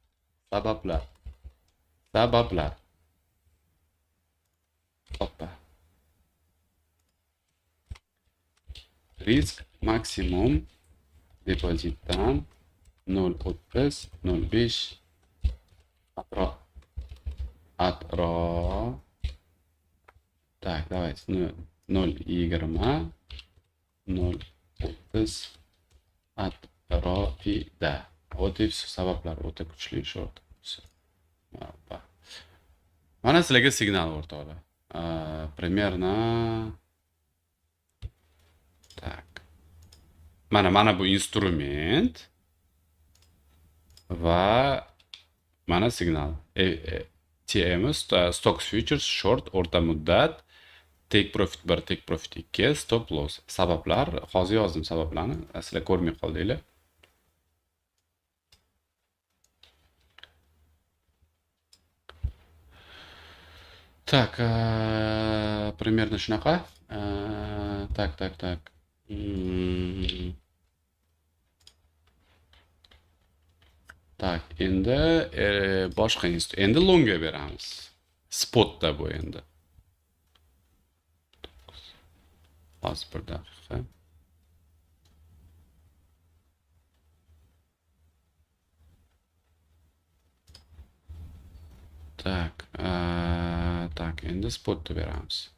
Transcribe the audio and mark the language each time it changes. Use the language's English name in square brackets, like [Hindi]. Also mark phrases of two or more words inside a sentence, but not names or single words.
[Uzbek] Sabablar. Hoppa. Risk maksimum depozitdan 0.30, 0.5 atrof. [Russian] Так, давайте 0.20, 0.30 atrofida. Вот и все [Uzbek] sabablar o'ta kuchli short. Mana sizlarga signal o'rtoqlar. [Russian] Примерно tak. [Uzbek] Mana bu instrument va mana signal. TM Stocks Futures short o'rta muddat, [English] take profit 1, take profit 2, stop loss. [Uzbek] Sabablar, hozir yozdim sabablarni. Sizlar ko'rmay qoldinglar. [Russian] Так, примерно shunaqa. Так. Так, [Uzbek] endi boshqa endi longga beramiz. Spotda bu endi. Hozir bir daqiqa. Так, endi spotda beramiz.